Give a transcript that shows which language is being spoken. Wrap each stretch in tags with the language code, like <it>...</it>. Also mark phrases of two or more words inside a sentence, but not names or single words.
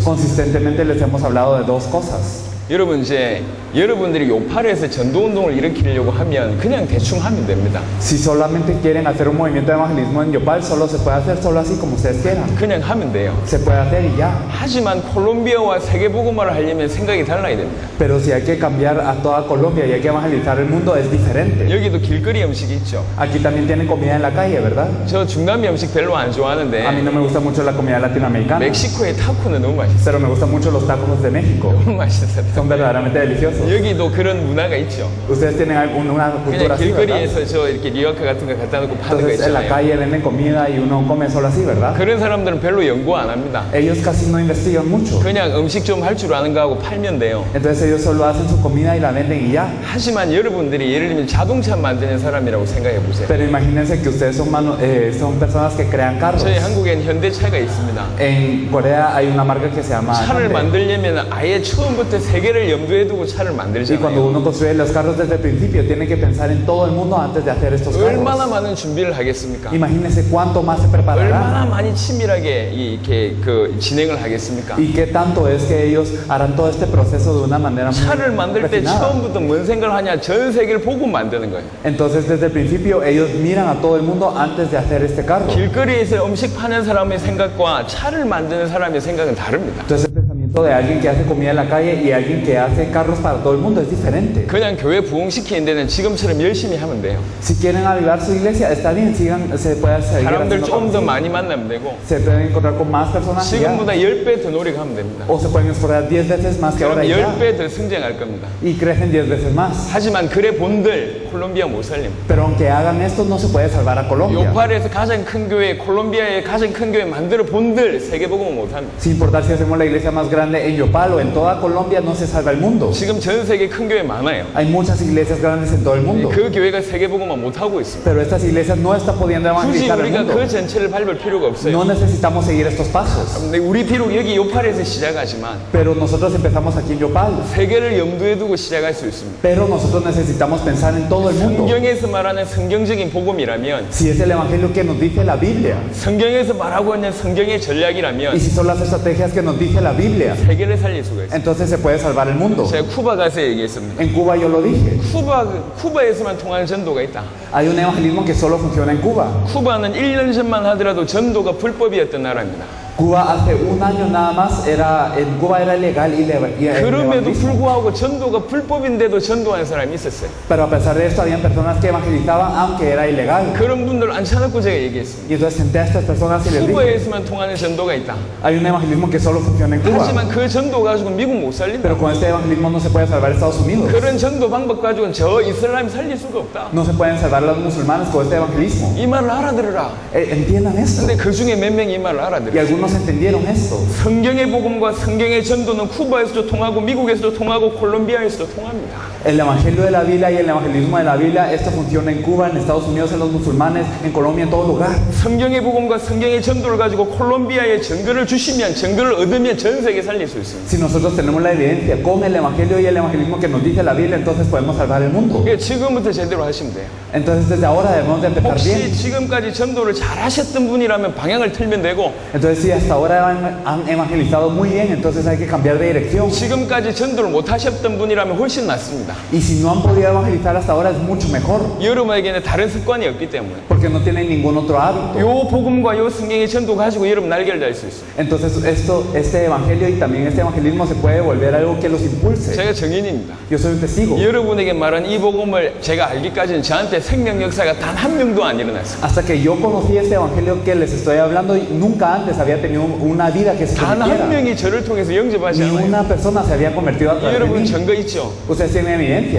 <es>Consistentemente les hemos hablado de dos cosas.</es> <ko>여러분 이제 여러분들이 요파르에서 전도운동을 일으키려고 하면 그냥 대충 하면 됩니다.</ko> <es>Si solamente quieren hacer un movimiento de evangelismo en Yopal, solo se puede hacer solo así como ustedes quieran.</es> <ko>그냥 하면 돼요.</ko> <es>Se puede hacer y ya.</es> <ko>하지만 콜롬비아와 세계복음화를 하려면 생각이 달라야 됩니다.</ko> <es>Pero si hay que cambiar a toda Colombia y hay que evangelizar el mundo, es diferente.</es> <ko>여기도 길거리 음식이 있죠.</ko> <es>Aquí también tienen comida en la calle, ¿verdad?</es> <ko>저 중남미 음식 별로 안</ko> <es>A mí</es> <ko>좋아하는데</ko> <es>no me gusta mucho la comida latinoamericana,</es> <ko>멕시코의 타코는 너무 맛있어요.</ko> <es>pero me gustan mucho los tacos de México.</es> <ko>너무 맛있어요.</ko> <es>Son verdaderamente deliciosos.</es> <ko>여기도 그런 문화가 있죠.</ko> <es>Ustedes tienen una cultura</es> <ko>그냥</ko> <es>así, ¿verdad?</es> <ko>길거리에서 저 이렇게 리어카 같은 거 갖다 놓고 파는 거</ko> <es>Entonces en la</es> <ko>있잖아요.</ko> <es>calle venden comida y uno come solo así, ¿verdad?</es> <ko>그런 사람들은 별로 연구 안 합니다.</ko> <es>Ellos casi no investigan mucho.</es> <ko>그냥 음식 좀 할 줄 아는 거 하고 팔면 돼요.</ko> <es>Entonces ellos solo hacen su comida y la venden y ya.</es> <ko>하지만 여러분들이 예를 들면 자동차 만드는 사람이라고 생각해 보세요.</ko> <es>Pero imagínense que ustedes son personas que crean carros.</es> <ko>저희 한국엔 현대차가 있습니다.</ko> <es>En Corea hay una marca que se llama</es> <ko>차를</ko> <es>Hyundai.</es> <ko>만들려면 아예 처음부터 세계를 염두에 두고 차를</ko> <es>Y cuando</es> <ko>만들잖아요.</ko> <es>uno construye los carros desde el principio, tiene que pensar en todo el mundo antes de hacer estos</es> <ko>얼마나</ko> <es>carros.</es> <ko>많은 준비를 하겠습니까?</ko> <es>Imagínense cuánto más se prepararán</es> <ko>얼마나 많이 치밀하게 이렇게 진행을 하겠습니까?</ko> <es>y qué tanto es que ellos harán todo este proceso de una manera muy</es> <ko>차를 만들 때</ko> <es>refinada.</es> <ko>처음부터 뭔 생각을 하냐? 전 세계를 보고 만드는 거예요.</ko> <es>Entonces desde el principio ellos miran a todo el mundo antes de hacer este carro.</es> <ko>길거리에서 음식 파는 사람의 생각과 차를 만드는 사람의 생각은 다릅니다.</ko> <es>Entonces el pensamiento de alguien que hace comida en la calle y alguien que hace carros para todo el mundo es diferente.</es> <ko>그냥 교회 부흥시키는 데는 지금처럼 열심히 하면 돼요.</ko> <es>Si quieren avivar su iglesia, está bien, se puede seguir</es> <ko>사람들</ko> <es>haciendo</es> <ko>좀 더</ko> <es>cosas.</es> <ko>많이 만나면 되고</ko> <es>Se pueden encontrar con más personas y ya.</es> <ko>지금보다 10배 더 노력하면 됩니다.</ko> <es>O se pueden esforzar 10 veces más que ahora</es> <ko>그럼</ko> <es>y ya.</es> <ko>10배 더 성장할 겁니다.</ko> <es>Y crecen 10 veces más.</es> <ko>하지만 그래 본들 콜롬비아 못 살립니다.</ko> <es>Pero aunque hagan esto, no se puede salvar a Colombia.</es> <ko>요파르에서 가장 큰 교회, 콜롬비아의 가장 큰 교회 만들어 본들 세계복음을 못 합니다.</ko> <es>Sin importar si hacemos la iglesia más grande en Yopal o en toda Colombia, no se salva el mundo.</es> <ko>지금 전 세계 큰 교회 많아요.</ko> <es>Hay muchas iglesias grandes en todo el mundo.</es> <ko>그 교회가 세계복음을 못 하고 있습니다.</ko> <es>Pero estas iglesias no están pudiendo</es> <ko>굳이</ko> <es>evangelizar el</es> <ko>우리가</ko> <es>mundo.</es> <ko>그 전체를 밟을 필요가 없어요.</ko> <es>No necesitamos seguir estos pasos.</es> <ko>근데 우리 비록 여기 요파르에서 시작하지만</ko> <es>Pero nosotros empezamos aquí en Yopal.</es> <ko>세계를 염두에 두고 시작할 수 있습니다.</ko> <es>Pero nosotros necesitamos pensar en todo el mundo.</es> <ko>성경에서 말하는 성경적인 복음이라면</ko> <es>Si es el evangelio que nos dice la Biblia,</es> <ko>성경에서 말하고 있는 성경의</ko> <es>y</es> <ko>전략이라면</ko> <es>si son las estrategias que nos dice la Biblia,</es> <ko>세계를 살릴 수가 있어요.</ko> <es>entonces se puede salvar el mundo.</es> <ko>제가 쿠바 가서 얘기했습니다.</ko> <es>En Cuba yo lo dije.</es> <ko>쿠바에서만 통하는 전도가 있다.</ko> <es>Hay un evangelismo que solo funciona en Cuba.</es> <ko>쿠바는 1년 전만 하더라도 전도가 불법이었던 나라입니다.</ko> <es>Cuba hace un año nada más en Cuba era ilegal y el</es> <ko>그럼에도</ko> <es>evangelismo.</es> <ko>불구하고 전도가 불법인데도 전도하는 사람이 있었어요.</ko> <es>Pero a pesar de esto habían personas que evangelizaban aunque era ilegal.</es> <ko>그런 분들 앉혀놓고 제가 얘기했습니다.</ko> <es>Y entonces senté a estas personas y les dije,</es> <ko>쿠바에서만 통하는 전도가 있다.</ko> <es>hay un evangelismo que solo funciona en Cuba.</es> <ko>하지만 그 전도 가지고 미국 못 살린다.</ko> <es>Pero con este evangelismo no se puede salvar Estados Unidos.</es> <ko>그런 전도 방법 가지고는 저 이슬람이 살릴 수가 없다.</ko> <es>No se pueden salvar los musulmanes con este evangelismo.</es> <ko>이 말을 알아들으라.</ko> <es>Entiendan esto.</es> <ko>근데 그 중에 몇 명이 이 말을</ko> <es>Y</es> <ko>알아들어요.</ko> <es>algunos entendieron esto.</es> <ko>성경의 복음과 성경의 전도는 쿠바에서도 통하고 미국에서도 통하고 콜롬비아에서도 통합니다.</ko> <es>El evangelio de la Biblia y el evangelismo de la Biblia, esto funciona en Cuba, en Estados Unidos, en los musulmanes, en Colombia, en todo lugar.</es> <ko>성경의 복음과 성경의 전도를 가지고 콜롬비아에 증거를 주시면 증거를 얻으면 전 세계 살릴 수 있습니다.</ko> <es>Si nosotros tenemos la evidencia con el evangelio y el evangelismo que nos dice la Biblia, entonces podemos salvar el mundo.</es> <ko>그러니까 지금부터 제대로 하시면 돼요.</ko> <es>Entonces desde ahora debemos de empezar</es> <ko>혹시</ko> <es>bien.</es> <ko>지금까지 전도를 잘 하셨던 분이라면 방향을 틀면 되고</ko> <es>Entonces si hasta ahora han evangelizado muy bien, entonces hay que cambiar de dirección.</es> <ko>지금까지 전도를 못 하셨던 분이라면 훨씬 낫습니다.</ko> <es>Y si no han podido evangelizar hasta ahora es mucho mejor,</es> <ko>여러분에게는 다른 습관이 없기 때문에</ko> <es>porque no tienen ningún otro hábito.</es> <ko>요 복음과 요 성경의 전도 가지고 여러분 날개를 달 수 있어요.</ko> <es>Entonces este evangelio y también este evangelismo se puede volver algo que los impulse.</es> <ko>제가 증인입니다.</ko> <es>Yo soy un testigo.</es> <ko>여러분에게 말한 이 복음을 제가 알기까지는 저한테 생명 역사가 단 한 명도 안 일어났어요.</ko> <es>Hasta que yo conocí este evangelio que les estoy hablando, nunca antes había tenido una vida que se</es> <ko>단 한</ko> <es>convirtiera.</es> <ko>명이 저를 통해서 영접하지</ko> <es>Ni</es> <ko>않아요.</ko> <es>una persona se había convertido a través de</es> <ko>여러분</ko> <es>mí.</es> <ko>증거 있죠?</ko> <es>Ustedes tienen evidencia.</es>